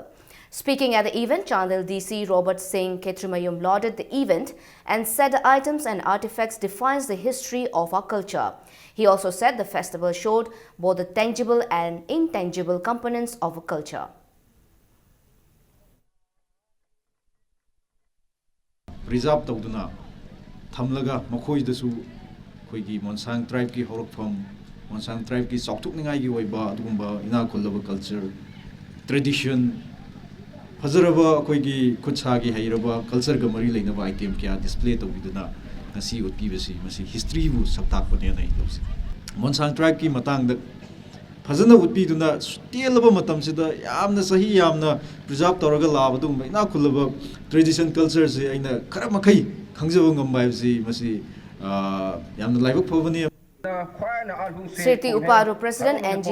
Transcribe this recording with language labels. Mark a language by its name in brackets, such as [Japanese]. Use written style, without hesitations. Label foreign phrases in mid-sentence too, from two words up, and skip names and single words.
[English] Speaking at the event, Chandil DC Robert Singh Ketrimayum lauded the event and said the items and artifacts defines the history of our culture. He also said the festival showed both the tangible and intangible components of a culture. [Manipuri] Reserve tawduna thamlaga makhoi dasu khoi gi Mongsang tribe ki horokpham Mongsang tribe ki chauthukningai gi oiba adugumba ina khollaba [English] culture tradition [Manipuri] fazaraba khoi gi khutsa gi hairaba culture ga mari leinaba item kya display tawbiduna ngasi utpi besi masi history bu saktak pone nai losi Mongsang tribe ki matang da fazana utpi duna telaba matam sida yamna sahi yamna preserve tawraga labadum ina khollaba [English] tradition culture [Manipuri] se aina khara makai Sriti Uparu President N.G.